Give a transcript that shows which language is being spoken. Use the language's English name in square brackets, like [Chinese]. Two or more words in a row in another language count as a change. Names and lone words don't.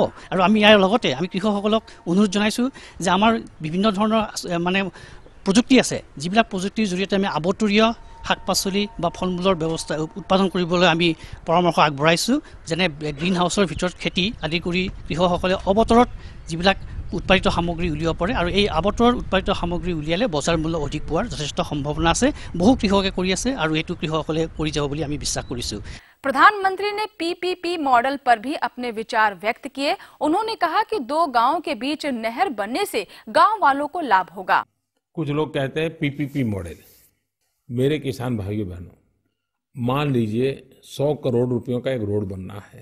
[Assamese] আৰু আমি ইয়াৰ লগতে আমি কৃষকসকলক অনুৰোধ জনাইছোঁ যে আমাৰ বিভিন্ন ধৰণৰ মানে প্ৰযুক্তি আছে, যিবিলাক প্ৰযুক্তিৰ জৰিয়তে আমি আৱতৰীয় শাক পাচলি বা ফল মূলৰ ব্যৱস্থা উৎপাদন কৰিবলৈ আমি পৰামৰ্শ আগবঢ়াইছোঁ। যেনে গ্ৰীণ হাউচৰ ভিতৰত খেতি আদি কৰি কৃষকসকলে অৱতৰত যিবিলাক উৎপাদিত সামগ্ৰী উলিয়াব পাৰে, আৰু এই আৱতৰৰ উৎপাদিত সামগ্ৰী উলিয়ালে বজাৰ মূল্য অধিক পোৱাৰ যথেষ্ট সম্ভাৱনা আছে। বহু কৃষকে কৰি আছে আৰু এইটো কৃষকসকলে কৰি যাব বুলি আমি বিশ্বাস কৰিছোঁ। [Hindi] प्रधानमंत्री ने [English] PPP model [Hindi] पर भी अपने विचार व्यक्त किए। उन्होंने कहा कि 2 गांवों के बीच नहर बनने से गांव वालों को लाभ होगा। कुछ लोग कहते हैं [English] PPP model. [Hindi] मेरे किसान भाइयों बहनों, मान लीजिए 100 करोड़ रुपयों का एक रोड बनना है।